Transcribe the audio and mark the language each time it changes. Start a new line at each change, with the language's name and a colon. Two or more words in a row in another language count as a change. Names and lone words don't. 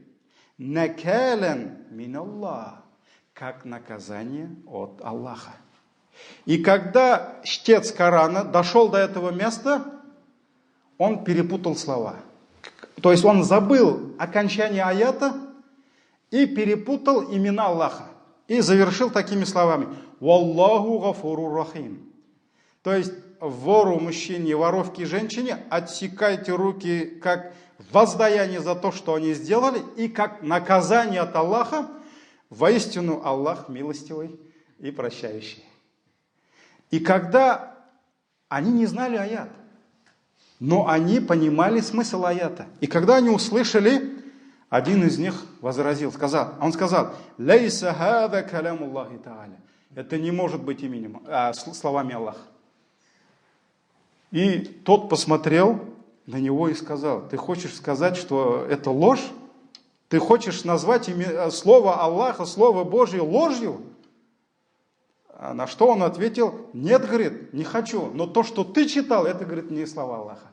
Arabic: نكالا من الله,
Russian: как наказание от Аллаха. И когда чтец Корана дошел до этого места, он перепутал слова. То есть он забыл окончание аята и перепутал имена Аллаха. И завершил такими словами:
Arabic: «والله غفور رحيم».
Russian: То есть вору, мужчине, воровке, женщине отсекайте руки как воздаяние за то, что они сделали, и как наказание от Аллаха. Воистину Аллах милостивый и прощающий. И когда они не знали аят, но они понимали смысл аята. И когда они услышали, один из них возразил, он сказал:
Arabic: «ليس هذا كلام الله تعالى».
Russian: Это не может быть словами Аллаха. И тот посмотрел на него и сказал: «Ты хочешь сказать, что это ложь? Ты хочешь назвать слово Аллаха, слово Божье ложью?» А на что он ответил: «Нет, говорит, не хочу, но то, что ты читал, это, говорит, не слова Аллаха».